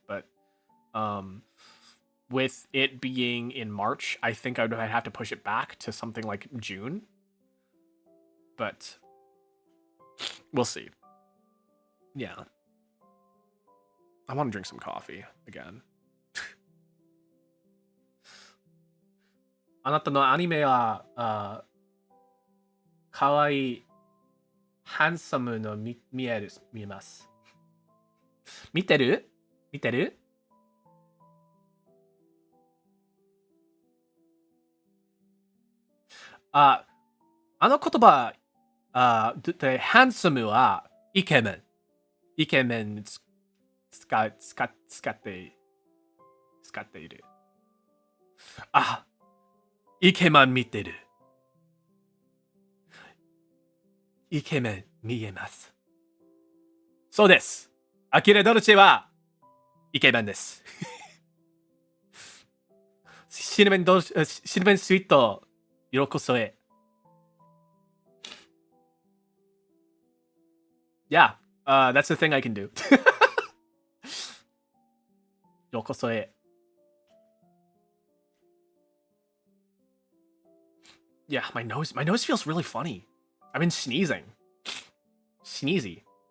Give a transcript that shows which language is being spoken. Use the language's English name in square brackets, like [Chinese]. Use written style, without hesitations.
[English] But with it being in March, I think I'd have to push it back to something like June. But we'll see. Yeah. I want to drink some coffee again. [Japanese] あなたのアニメはかわいいハンサムの見えます。見てる？あの言葉、で、ハンサムはイケメン。イケメン使っている。あ、イケメン見てる。イケメン見えます。そうです。アキレドルチェはイケメンです。シルベンスイート、ようこそへ。 [English] Yeah, that's the thing I can do. [Japanese] ようこそへ。 [English] Yeah, my nose feels really funny. I've been sneezing. Sneezy.